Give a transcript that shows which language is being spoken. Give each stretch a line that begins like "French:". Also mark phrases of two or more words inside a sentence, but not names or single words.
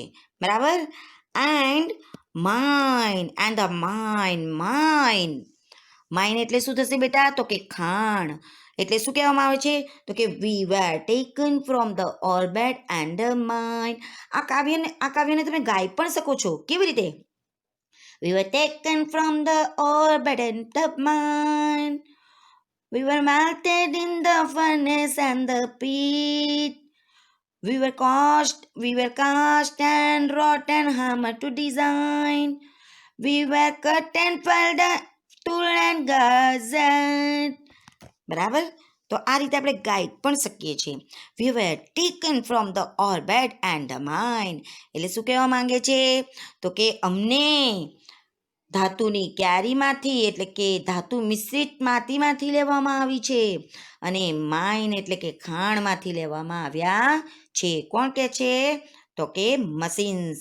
English: બરાબર? and the mine.
Gujarati: માઇન એટલે શું થશે બેટા? તો કે ખાણ. એટલે શું કહેવામાં આવે છે? તો કે
English: we were taken from the orbit and the mine.
Gujarati: આ કાવ્યને તમે ગાઈ પણ શકો છો. કેવી રીતે?
English: We were taken from the orbit and the mine. We were melted in the furnace and the pit. We were cast and wrought and hammered to design. We were cut and felled, tool and gazetted.
Gujarati: બરાબર? તો આ રીતે આપણે ગાઈ પણ શકીએ છીએ.
English: We were taken from the orbit and the mine.
Gujarati: એટલે શું કહેવા માંગે છે? તો કે અમને ધાતુની ક્યારીમાંથી એટલે કે ધાતુ મિશ્રિત માટીમાંથી લેવામાં આવી છે અને માઇન એટલે કે ખાણમાંથી લેવામાં આવ્યા છે. કોણ કહે છે? તો કે મશીન્સ.